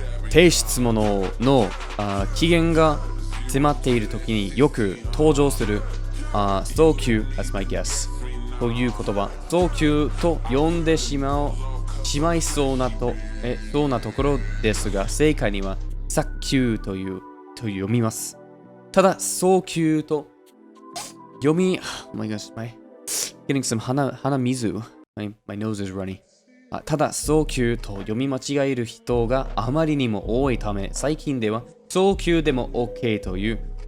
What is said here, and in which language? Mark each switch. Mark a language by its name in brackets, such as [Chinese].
[Japanese] 提出物の期限が迫っている時によく登場する早急 [English] that's my guess [Japanese] という言葉。早急と読んでしまいそうなところですが、正解には早急と読みます。ただ早急と読み [English] oh my gosh, getting some [Japanese] 鼻水 [English] my nose is runny。 [Japanese] ただ早急と読み間違える人があまりにも多いため、最近では早急でも OK という